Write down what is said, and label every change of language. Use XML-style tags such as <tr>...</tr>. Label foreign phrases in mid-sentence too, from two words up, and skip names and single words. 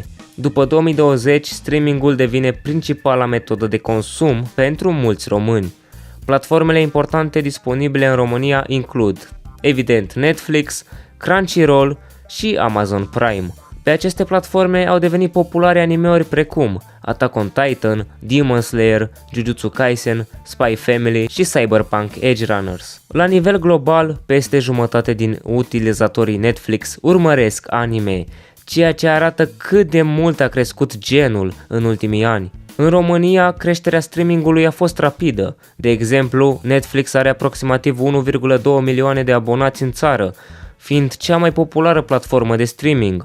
<ro>După 2020, streamingul devine principala metodă de consum pentru mulți români. Platformele importante disponibile în România includ, evident, Netflix, Crunchyroll și Amazon Prime. Pe aceste platforme au devenit populare animeuri precum Attack on Titan, Demon Slayer, Jujutsu Kaisen, Spy Family și Cyberpunk Edge Runners. La nivel global, peste jumătate din utilizatorii Netflix urmăresc anime, ceea ce arată cât de mult a crescut genul în ultimii ani. În România, creșterea streamingului a fost rapidă. De exemplu, Netflix are aproximativ 1,2 milioane de abonați în țară, fiind cea mai populară platformă de streaming.</ro>